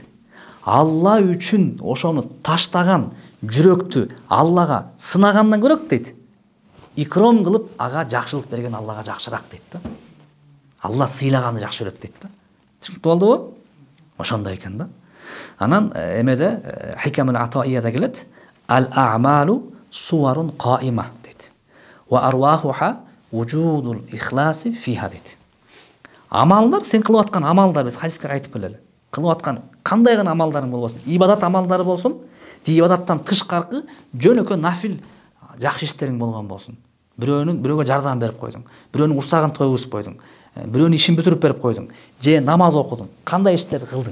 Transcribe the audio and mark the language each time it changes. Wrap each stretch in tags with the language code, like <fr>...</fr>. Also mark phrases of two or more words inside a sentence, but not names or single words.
<ky>Алла үчүн ошону таштаган жүрөктү Аллага сынагандан көрөк дейт. Икром кылып ага жакшылык берген Аллага жакшыраак дейт да. Алла сыйлаганды жакшы көрөт дейт да. Түшүнүп болдубу? Ошондой экен да. Анан эмеде Хикамул Атаияда келет:</ky> <ar>"الأعمال صور قائمة"</ar> <ky>дейт.</ky> <ar>"وأرواحها وجود الإخلاص فيها" дейт.</ar> <ky>Амалдар, сен кылып аткан амалдар, биз хадиске айтып келели. Кылып аткан кандай гана амалдарың болбосун, ибадат амалдары болсун, же ибадаттан тышкаркы жөнөкөй нафил жакшы иштериң болгон болсун. Бирөөгө жардам берип койдуң, бирөөнүн урсагын тойгузуп койдуң, бирөөнүн ишин бүтүрүп берип койдуң, же намаз окудуң, кандай иштерди кылдың.</ky>